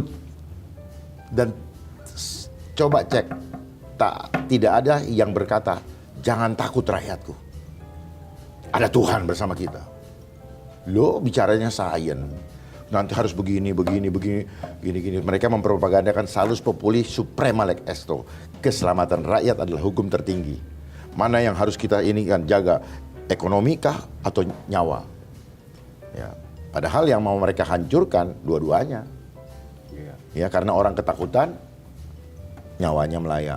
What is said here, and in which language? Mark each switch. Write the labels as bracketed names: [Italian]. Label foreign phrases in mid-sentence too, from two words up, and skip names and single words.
[Indonesian] Dan coba cek, tidak ada yang berkata, jangan takut rakyatku. Ada Tuhan bersama kita. Loh, bicaranya sains. Nanti harus begini. Mereka mempropagandakan [Latin] salus populi suprema lex esto. [Indonesian] Keselamatan rakyat adalah hukum tertinggi. Mana yang harus kita ini kan jaga, ekonomi kah atau nyawa? Ya, padahal yang mau mereka hancurkan dua-duanya. Ya, karena orang ketakutan, nyawanya melayang.